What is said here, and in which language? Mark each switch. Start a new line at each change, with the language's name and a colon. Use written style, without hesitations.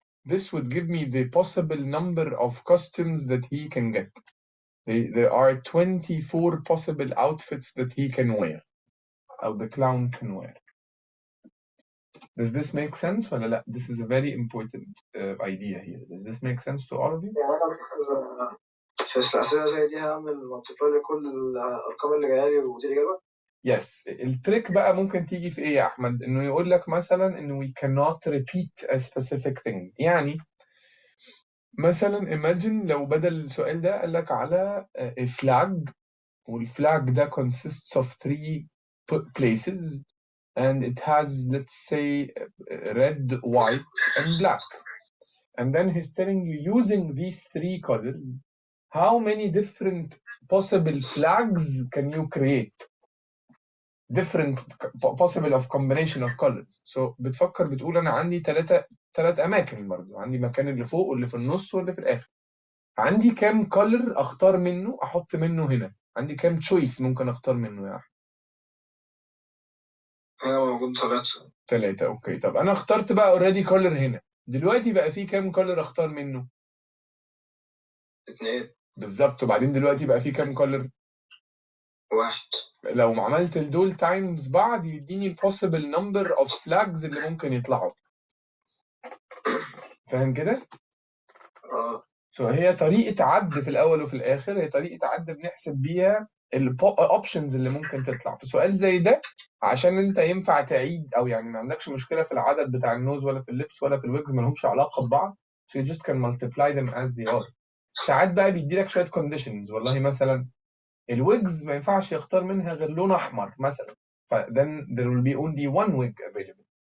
English: this would give me the possible number of costumes that he can get. There are 24 possible outfits that he can wear, or the clown can wear. Does this make sense
Arabic: ولا لا?
English: This is a very important idea here. Does this make sense to all of you?
Arabic: يعني أنا في الأسئلة زي دي هعمل مالتيبلاي لكل الأرقام اللي جاية لي ودي الإجابة؟
English: Yes.
Arabic: التريك بقى ممكن تيجي في ايه يا احمد؟ انه يقول لك مثلا انه
English: we cannot repeat a specific thing.
Arabic: يعني مثلا imagine لو بدل السؤال ده قال لك على a flag، والفلاج ده
English: consists of 3 places and it has, let's say, red, white and black. And then he's telling you, using these 3 colors, how many different possible flags can you create? Different possible of combination of colors.
Arabic: So بتفكر بتقول أنا عندي 3 أماكن برضو، عندي مكان اللي فوق واللي في النص واللي في الآخر. عندي كام color أختار منه أحط منه هنا؟ عندي كام choice ممكن أختار منه يا أحمد؟ هنا موجود 3. أوكي، طب أنا اخترت بقى already color هنا، دلوقتي بقى في كام color أختار منه؟ 2. بالظبط. وبعدين دلوقتي بقى في كام color؟ 1. لو عملت دول تايمز بعض يديني البوسيبل نمبر اوف فلاجز اللي ممكن يطلعوا. فاهم كده؟ هي طريقة عد في الأول وفي الآخر، هي طريقة عد بنحسب بيها الاوبشنز اللي ممكن تطلع في سؤال زي ده، عشان انت ينفع تعيد، او يعني ما عندكش مشكلة في العدد بتاع النوز ولا في اللبس ولا في الويجز، ما لهمش علاقة ببعض.
English: so you just can multiply them as they are.
Arabic: ساعات بقى بيدي لك شوية conditions، والله مثلا الويجز ما ينفعش يختار منها غير لون احمر مثلا،
English: then there will be only one wig available.